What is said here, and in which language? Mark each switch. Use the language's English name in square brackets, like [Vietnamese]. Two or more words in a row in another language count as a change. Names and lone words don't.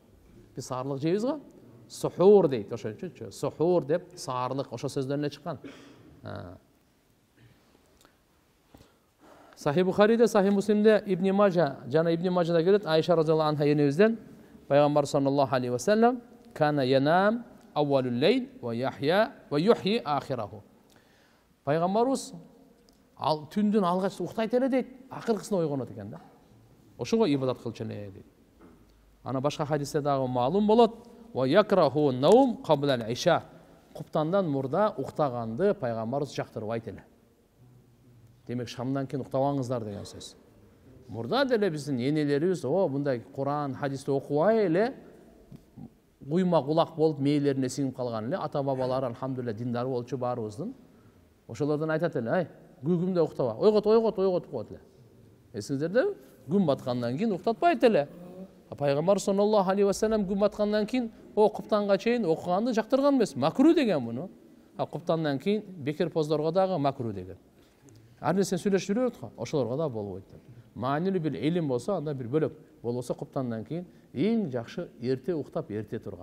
[Kyrgyz] Биз саарлык жейбиз го? Сухур дейт, ошончочу. Сухур деп саарлык ошо сөздөн эле чыккан. Сахih Бухариде, Сахih Муслимде, Ибн Мажа, жана Ибн Мажада келет, Айша [Arabic] رضي الله عنها [Kyrgyz] енебизден, Пайгамбар [Arabic] صلى الله عليه وسلم, كان ينام أول الليل و يحيا و يحيي آخره. [Kyrgyz] Пайгамбарыбыз түндүн алгач уктайт эле дейт, акыркысына ойгонот экен да. Ошого ибадат кылчу эле дейт. Ана башка хадисте дагы маалым болот, [Arabic] ويكره النوم قبل العشاء. [Kyrgyz] Куптандан мурда уктаганды пайгамбарыбыз жактырбайт эле. Демек, шамдан кийин уктабаңыздар деген сөз. Мурда деле биздин энелерибиз, мындай Куран, хадисти окубай эле куйма кулак болуп мээлерине сиңип калган эле. Ата бабалар алхамдулилла диндар болчу баарыбыздын. Ошолордон айтат эле, күгүмдө уктаба. Ойгот коет эле. Эсиңиздерде, күн баткандан кийин уктатпайт эле. Пайгамбар [Arabic] صلى الله عليه وسلم [Kyrgyz] күн баткандан кийин куптанга чейин окуганды жактырган эмес. Макру деген муну. Куптандан кийин бекер поздорго дагы макру деген. Ар нерсени сүйлөшүп жүрөт го, ошолорго да болбойт. Маанилүү бир илим болсо, анда бир бөлөк. Болбосо куптандан кийин эң жакшы эрте уктап, эрте турган.